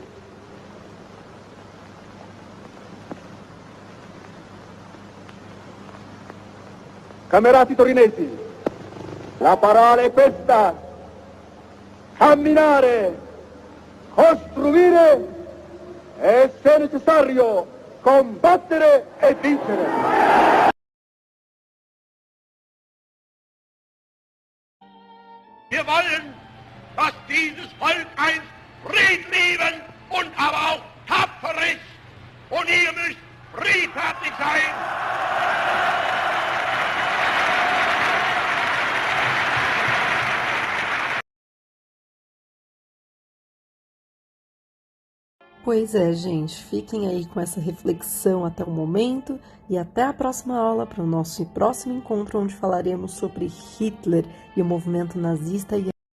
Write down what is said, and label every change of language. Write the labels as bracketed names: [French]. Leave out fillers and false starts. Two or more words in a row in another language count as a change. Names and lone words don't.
[Italian] Camerati torinesi, la parola è questa: camminare, costruire e, se necessario, combattere e vincere. [German] Wir wollen, dass dieses Volk einst friedliebend und aber auch tapfer ist. Und ihr müsst friedfertig sein. [Portuguese] Pois é, gente, fiquem aí com essa reflexão até o momento e até a próxima aula para o nosso próximo encontro, onde falaremos sobre Hitler e o movimento nazista e